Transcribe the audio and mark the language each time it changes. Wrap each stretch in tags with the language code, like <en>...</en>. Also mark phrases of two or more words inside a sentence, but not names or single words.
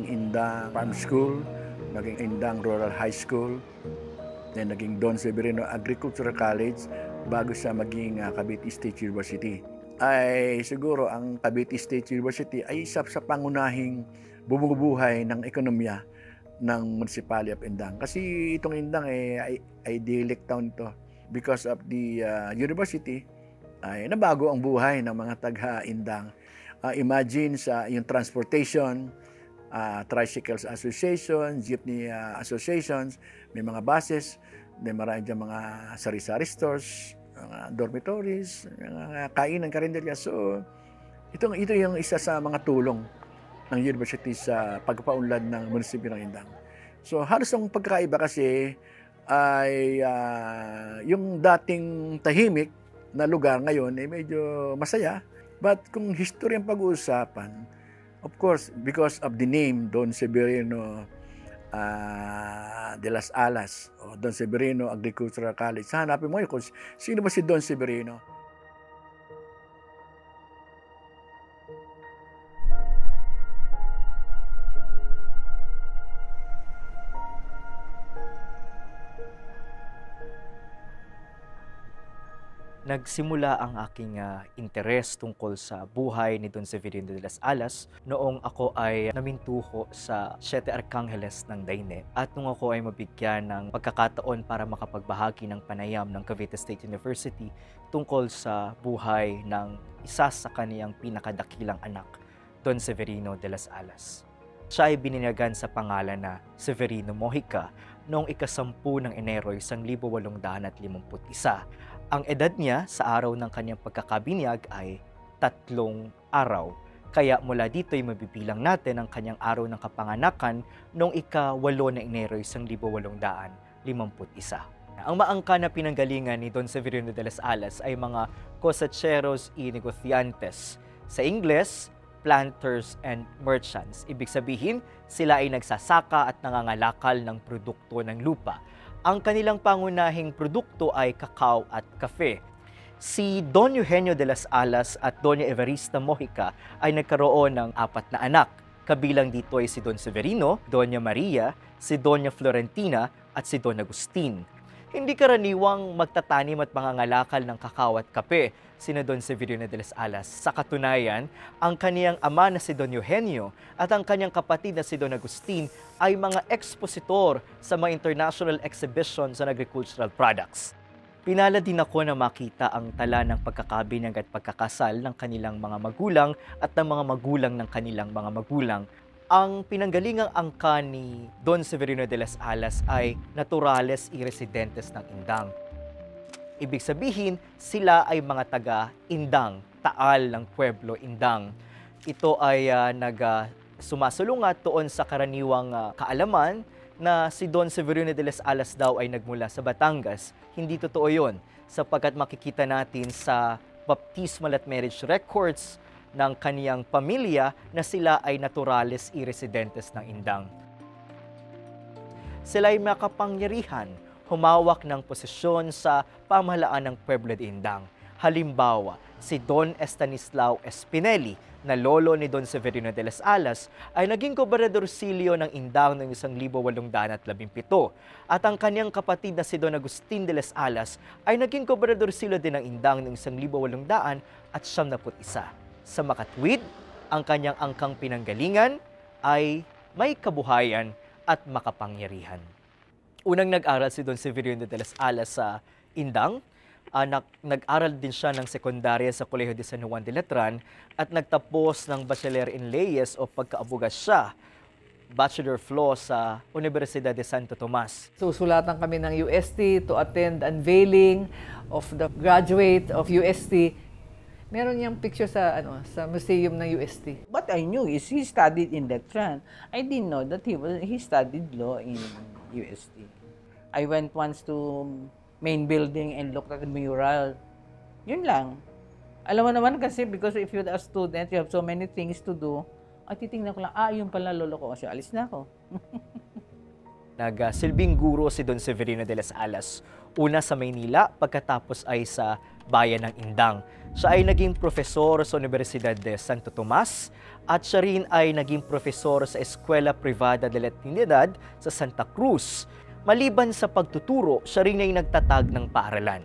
<tl>Indang Farm School, naging Indang Rural High School, then naging Don Severino Agricultural College bago sa maging Cavite State University. Ay siguro ang Cavite State University ay isa sa pangunahing bumubuhay ng ekonomiya ng Municipality of Indang. Kasi itong Indang ay</tl> <en>idyllic town</en> <tl>ito.</tl> <en>Because of the university,</en> <tl>ay nabago ang buhay ng mga taga-Indang. Imagine sa yung transportation,</tl> <en>tricycles association,</en> <tl>jeepney associations, may mga buses, may marami dyan mga sari-sari stores, mga dormitories, mga kainan, karinderya. So, ito yung isa sa mga tulong ng university sa pagpaunlad ng munisipyo ng Indang. So halos ang pagkakaiba kasi ay yung dating tahimik na lugar ngayon ay medyo masaya. But kung history ang pag-uusapan,</tl> <en>of course, because of the name</en> <tl>Don Severino de las Alas o Don Severino Agricultural College, hanapin mo yun kung sino ba si Don Severino. Nagsimula ang aking interes tungkol sa buhay ni Don Severino de las Alas noong ako ay namintuho sa Siete Arcángeles ng Daine at nung ako ay mabigyan ng pagkakataon para makapagbahagi ng panayam ng Cavite State University tungkol sa buhay ng isa sa kaniyang pinakadakilang anak, Don Severino de las Alas. Siya ay bininyagan sa pangalan na Severino Mojica noong ika-10 ng Enero 1851. Ang edad niya sa araw ng kanyang pagkakabinyag ay 3 araw. Kaya mula dito ay mabibilang natin ang kanyang araw ng kapanganakan noong ika-8 ng Enero 1851. Ang maangka na pinanggalingan ni Don Severino de las Alas ay mga</tl> <es>cosecheros y negociantes.</es> <tl>Sa Ingles,</tl> <en>planters and merchants.</en> <tl>Ibig sabihin, sila ay nagsasaka at nangangalakal ng produkto ng lupa. Ang kanilang pangunahing produkto ay kakao at kafe. Si Don Eugenio de las Alas at Doña Evarista Mojica ay nagkaroon ng 4 na anak. Kabilang dito ay si Don Severino, Doña Maria, si Doña Florentina at si Don Agustin. Hindi karaniwang magtatanim at mangangalakal ng kakao at kape sina Don Severino de las Alas. Sa katunayan, ang kaniyang ama na si Don Eugenio at ang kanyang kapatid na si Don Agustin ay mga expositor sa mga</tl> <en>international exhibitions on agricultural products.</en> <tl>Pinalad din ako na makita ang tala ng pagkakabinyag at pagkakasal ng kanilang mga magulang at ng mga magulang ng kanilang mga magulang. Ang pinanggalingang angka ni Don Severino de las Alas ay</tl> <es>naturales y residentes</es> <tl>ng Indang. Ibig sabihin, sila ay mga taga-Indang, taal ng Pueblo Indang. Ito ay sumasalungat doon sa karaniwang kaalaman na si Don Severino de las Alas daw ay nagmula sa Batangas. Hindi totoo yun, sapagkat makikita natin sa baptismal at</tl> <en>marriage records</en> <tl>ng kaniyang pamilya na sila ay</tl> <es>naturales y residentes</es> <tl>ng Indang. Sila ay makapangyarihan, humawak ng posisyon sa pamahalaan ng Pueblo de Indang. Halimbawa, si Don Estanislao Espineli, na lolo ni Don Severino de las Alas, ay naging gobernadorcilyo ng Indang noong 1817. At ang kanyang kapatid na si Don Agustin de las Alas ay naging gobernadorcilyo din ng Indang noong 1871. Sa makatwid, ang kanyang angkang pinanggalingan ay may kabuhayan at makapangyarihan. Unang nag-aral si Don Severino de las Alas sa Indang. Nag-aral din siya ng sekundarya sa Colegio de San Juan de Letran at nagtapos ng Bachelor in Leyes o pagkaabogasya,</tl> <en>Bachelor of Law</en> <tl>sa Universidad de Santo Tomas. Susulatan kami ng</tl> <en>UST to attend unveiling of the graduate of UST.</en> <tl>Meron niyang picture sa sa museum ng UST.</tl> <en>What I knew is he studied in Letran. I didn't know that he studied law in UST. I went once to main building and looked at the mural.</en> <tl>Yun lang. Alam mo naman kasi</tl> <en>because if you're a student, you have so many things to do.</en> <tl>At titingnan ko lang, yun pala lolo ko. Kasi alis na ako. Nagsilbing guro si Don Severino de las Alas. Una sa Maynila, pagkatapos ay sa bayan ng Indang. Siya ay naging profesor sa Universidad de Santo Tomas at siya rin ay naging profesor sa Escuela Privada de la Trinidad sa Santa Cruz. Maliban sa pagtuturo, siya rin ay nagtatag ng paaralan.</tl>